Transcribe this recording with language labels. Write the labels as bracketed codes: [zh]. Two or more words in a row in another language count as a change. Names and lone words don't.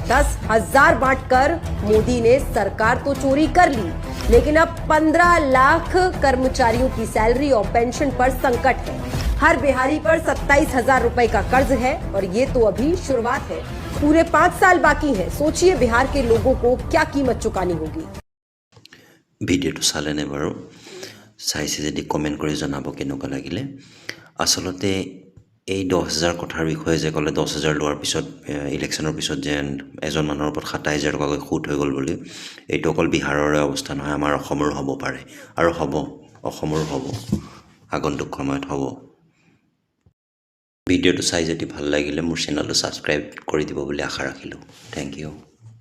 [hi] 10,000 बांटकर मोदी ने सरकार तो चोरी कर ली, लेकिन अब 15 लाख कर्मचारियों की सैलरी और पेंशन पर संकट है। हर बिहारी पर 27,000 रुपए का कर्ज है और ये तो अभी शुरुआत है। पूरे 5 साल बाकी हैं। सोचिए बिहार के लोगों को क्या कीमत चुकानी होगी। [as] ভিডিঅ'টো চালেনে বাৰু চাইছে যদি কমেণ্ট কৰি জনাব কেনেকুৱা লাগিলে আসলতে এই 10,000 কথাৰ বিষয়ে যে ক'লে 10,000 লোৱাৰ পিছত ইলেকশ্যনৰ পিছত যে এজন মানুহৰ ওপৰত 27,000 টকাকৈ সুদ হৈ গ'ল বুলি এইটো অকল বিহাৰৰে অৱস্থা নহয় আমাৰ অসমৰো হ'ব পাৰে আৰু হ'ব অসমৰো হ'ব আগন্তুক সময়ত হ'ব ভিডিঅ'টো চাই যদি ভাল লাগিলে মোৰ চেনেলটো ছাবস্ক্ৰাইব কৰি দিব বুলি আশা ৰাখিলোঁ [en] thank you